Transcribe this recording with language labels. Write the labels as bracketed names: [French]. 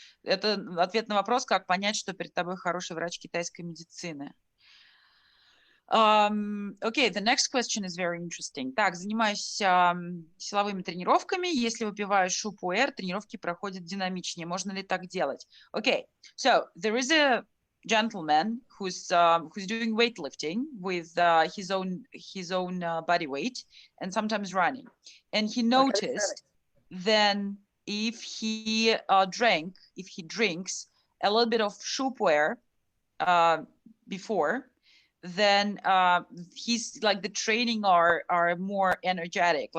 [Russian] Это ответ на вопрос, как понять, что перед тобой хороший врач китайской медицины. [English] Okay, the next question is very interesting. [Russian] Так, занимаюсь силовыми тренировками. Если выпиваю шу-пуэр, тренировки проходят динамичнее. Можно ли так делать? [English] Okay, so there is a gentleman who's doing weightlifting with his own body weight and sometimes running, and he noticed then if he drinks a little bit of шу-пуэр before, then he's like the training are more energetic.